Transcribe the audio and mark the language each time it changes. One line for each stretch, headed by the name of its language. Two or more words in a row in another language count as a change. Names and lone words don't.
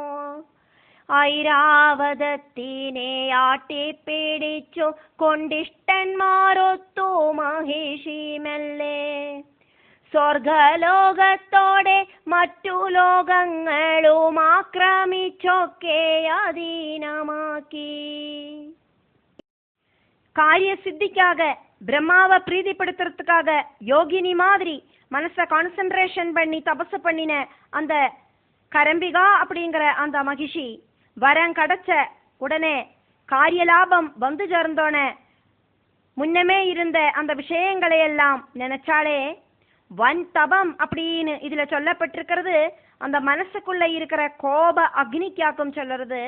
Malayalam: ഐരാവതത്തിനെ ആട്ടിപ്പിടിച്ചു കൊണ്ടിഷ്ടന്മാരൊത്തു മഹിഷി മെല്ലെ. സ്വർഗലോകത്തോടെ മറ്റു ലോകങ്ങളും ആക്രമിച്ചൊക്കെ അധീനമാക്കി.
Tamil: காரியசித்திக்காக பிரம்மாவை பிரீதிப்படுத்துறதுக்காக யோகினி மாதிரி மனசை கான்சென்ட்ரேஷன் பண்ணி தபசு பண்ணின அந்த கரம்பிகா அப்படிங்கிற அந்த மகிஷி வரம் கிடைச்ச உடனே காரிய லாபம் வந்து சேர்ந்தோன முன்னமே இருந்த அந்த விஷயங்களை எல்லாம் நினைச்சாலே வன் தபம் அப்படின்னு இதுல சொல்லப்பட்டிருக்கிறது அந்த மனசுக்குள்ள இருக்கிற கோப அக்னிக்காக்கும் சொல்லுறது.